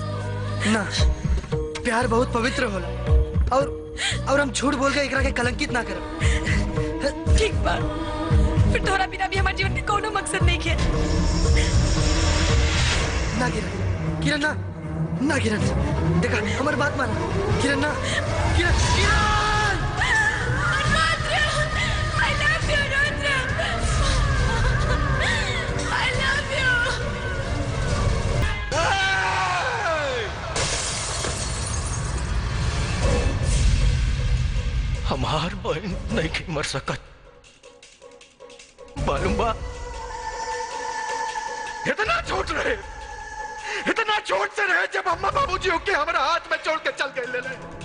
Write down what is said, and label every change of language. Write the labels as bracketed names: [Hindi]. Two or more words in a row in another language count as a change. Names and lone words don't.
[Bhojpuri] ना, प्यार बहुत पवित्र होला और हम झूठ बोल के एकरा के कलंकित ना करब। ठीक बा, फिर तोरा बिना भी हमारे जीवन के कोनो मकसद नहीं है। ना किरण, किरण ना, ना किरण। देखा हमारी बात मान किरण। ना किरण, किरण। [English] I love you, Rudra. I love you. [Bhojpuri] हमार बहन नहीं के मर सकत। मालूम बा इतना छोट रहे, इतना छोट से रहे जब अम्मा बाबूजी होके हमारा हाथ में छोड़ के चल गए ले।